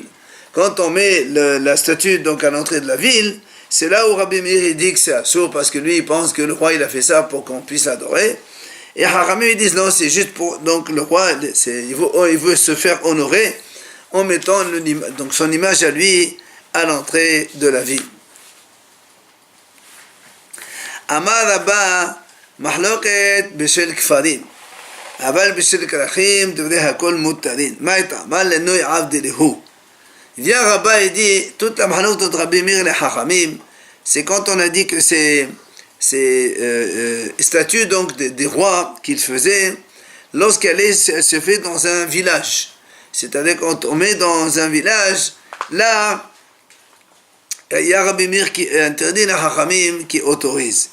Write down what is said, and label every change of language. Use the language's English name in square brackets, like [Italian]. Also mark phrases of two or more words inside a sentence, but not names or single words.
[French] Quand on met la statue donc à l'entrée de la ville, c'est là où Rabbi Meir dit que c'est assour parce que lui il pense que le roi il a fait ça pour qu'on puisse l'adorer. Et Hachamim ils disent non, c'est juste pour donc le roi il veut se faire honorer en mettant donc son image à lui à l'entrée de la ville. [Hebrew] אמר רבה מחלוקת בשל כפרים. אבל בשביל כרכים דברי הכל מותרים. מה יתאמר לנוי עבדי להו? [French] Il vient Rabba et dit, toute la mahlouk de Rabbi Meir et les Hachamim, c'est quand on a dit que ces statues donc des rois qu'il faisait, lorsqu'elle se fait dans un village. C'est-à-dire quand on met dans un village, là, il y a Rabbi Meir qui interdit, les Hachamim qui autorise.